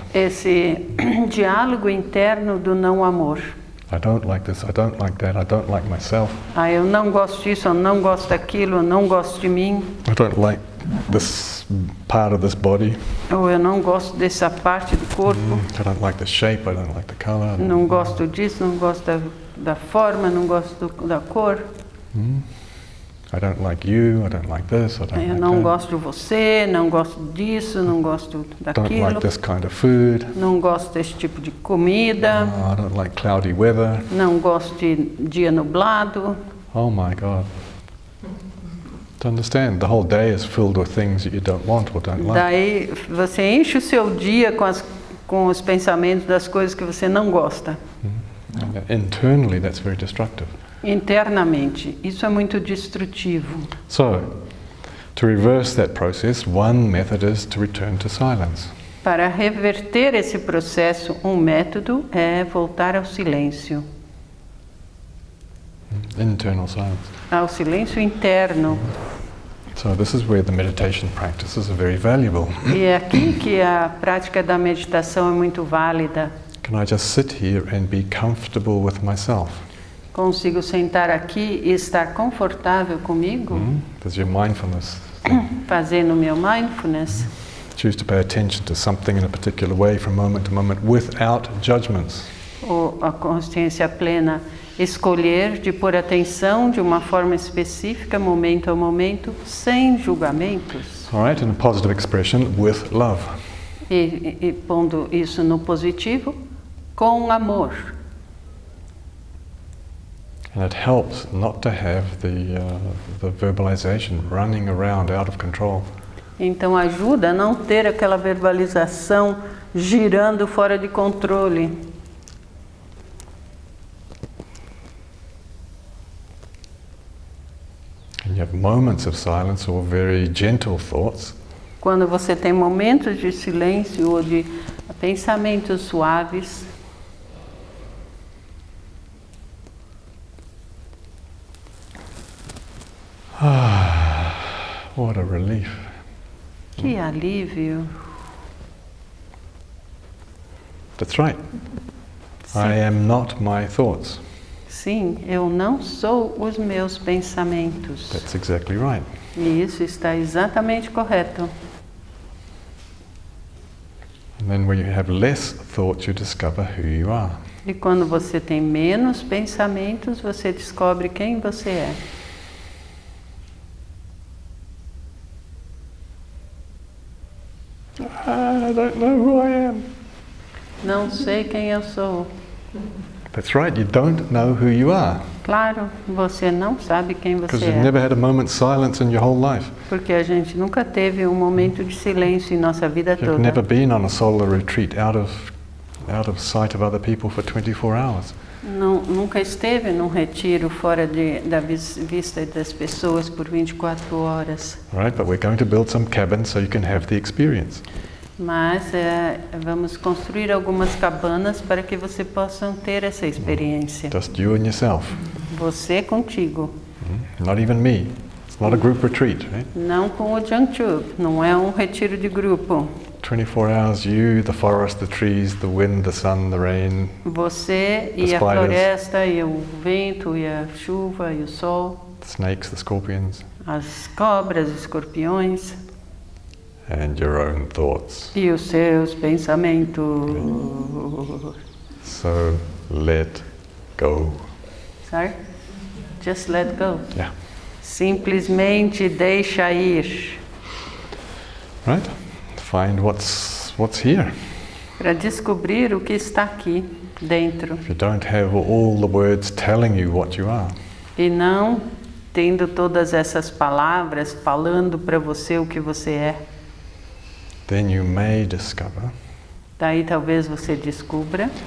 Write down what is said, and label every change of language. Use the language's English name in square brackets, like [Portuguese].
[Portuguese] esse diálogo interno do não amor. [English] I don't like this, I don't like that, I don't like myself. [Portuguese] Ah, eu não gosto disso, eu não gosto daquilo, eu não gosto de mim, [English] I don't like this part of this body. [Portuguese] ou eu não gosto dessa parte do corpo, [English] I don't like the shape, I don't like the color. [Portuguese] não gosto disso, não gosto da forma, não gosto da cor, [English] I don't like you, I don't like this, I don't [Portuguese] eu [English] like [Portuguese] não [English] that. [Portuguese] gosto de você, não gosto disso, não gosto [English] Don't [Portuguese] daquilo, [English] like this kind of food. [Portuguese] não gosto desse tipo de comida, [English] I don't like cloudy weather. [Portuguese] não gosto de dia nublado. [English] Oh my God. To understand, the whole day is filled with things that you don't want or don't like. [Portuguese] Daí você enche o seu dia com os pensamentos das coisas que você não gosta. [English] And internally, that's very destructive. [Portuguese] Internamente, isso é muito destrutivo. [English] So, to reverse that process, one method is to return to silence. [Portuguese] Para reverter esse processo, um método é voltar ao silêncio, [English] Internal silence. [Portuguese] ao silêncio interno. [English] So this is where the meditation practices are very valuable. [Portuguese] E é aqui que a prática da meditação é muito válida. [English] Can I just sit here and be comfortable with myself? [Portuguese] Consigo sentar aqui e estar confortável comigo, [English] There's your mindfulness. [Portuguese] fazendo meu mindfulness. [English] Choose to pay attention to something in a particular way from moment to moment without judgments. [Portuguese] Ou a consciência plena, escolher de pôr atenção de uma forma específica, momento a momento, sem julgamentos. [English] All right, in a positive expression, with love. [Portuguese] E pondo isso no positivo, com amor. [English] And it helps not to have the verbalization running around out of control. [Portuguese] Então ajuda a não ter aquela verbalização girando fora de controle. [English] And you have moments of silence or very gentle thoughts. [Portuguese] Quando você tem momentos de silêncio ou de pensamentos suaves, [English] What a relief. [Portuguese] que alívio. [English] That's right. I am not my thoughts. [Portuguese] Sim, eu não sou os meus pensamentos. [English] That's exactly right. [Portuguese] E isso está exatamente correto. [English] And then when you have less thoughts, you discover who you are. [Portuguese] E quando você tem menos pensamentos, você descobre quem você é. [English] I don't know who I am. [Portuguese] Não sei quem eu sou. [English] That's right, you don't know who you are. [Portuguese] Claro, você não sabe quem [English] Because [Portuguese] você [English] you've [Portuguese] é. [English] never had a moment's silence in your whole life. [Portuguese] Porque a gente nunca teve um momento de silêncio em nossa vida [English] You've never [Portuguese] toda. [English] been on a solar retreat out of sight of other people for 24 hours. [Portuguese] Nunca esteve num retiro fora da vista das pessoas por 24 horas. [English] Right, but we're going to build some cabins so you can have the experience. [Portuguese] Mas vamos construir algumas cabanas para que você possa ter essa experiência. [English] Just you and yourself. [Portuguese] Você contigo. [English] Not even me. It's not a group retreat, right? [Portuguese] Não com o Jangchub, não é um retiro de grupo. [English] 24 hours, you, the forest, the trees, the wind, the sun, the rain. [Portuguese] Você e a floresta, e o vento, e a chuva, e o sol. [English] The snakes, the scorpions. [Portuguese] As cobras, escorpiões. [English] And your own thoughts. [Portuguese] E os seus pensamentos. [English] So, let go. Sorry? Just let go. Yeah. [Portuguese] Simplesmente deixa ir. [English] Right? Find what's here. [Portuguese] Para descobrir o que está aqui dentro. [English] If you don't have all the words telling you what you are. [Portuguese] E não tendo todas essas palavras falando para você o que você é. [English] Then you may discover. [Portuguese] Daí talvez você descubra.